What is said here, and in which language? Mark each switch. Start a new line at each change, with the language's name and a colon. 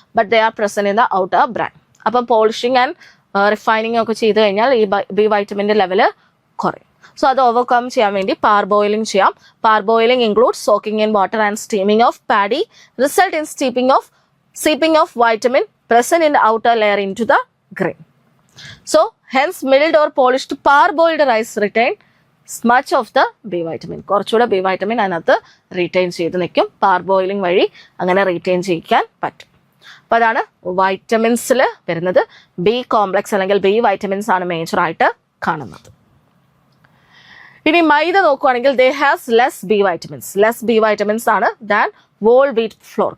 English: But they are present in the outer bran.
Malayalam: അപ്പം polishing and refining ഒക്കെ ചെയ്ത് കഴിഞ്ഞാൽ ഈ ബി വൈറ്റമിൻ്റെ ലെവല് കുറയും. സോ അത് ഓവർകം ചെയ്യാൻ വേണ്ടി പാർ ബോയിലിംഗ് ചെയ്യാം.
English: Parboiling include soaking in water and steaming of paddy result in steeping of vitamin present in the outer layer into the grain. So hence milled or polished parboiled rice retain much of the B vitamin.
Malayalam: കുറച്ചുകൂടെ B vitamin അതിനകത്ത് retain ചെയ്ത് നിൽക്കും. പാർ boiling വഴി അങ്ങനെ retain ചെയ്യിക്കാൻ പറ്റും. അപ്പോൾ അതാണ് വൈറ്റമിൻസിൽ വരുന്നത്. ബി കോംപ്ലക്സ് അല്ലെങ്കിൽ ബി വൈറ്റമിൻസ് ആണ് മേജറായിട്ട് കാണുന്നത്. ഇനി മൈദ നോക്കുകയാണെങ്കിൽ
English: They has less B vitamins ആണ് than whole wheat flour.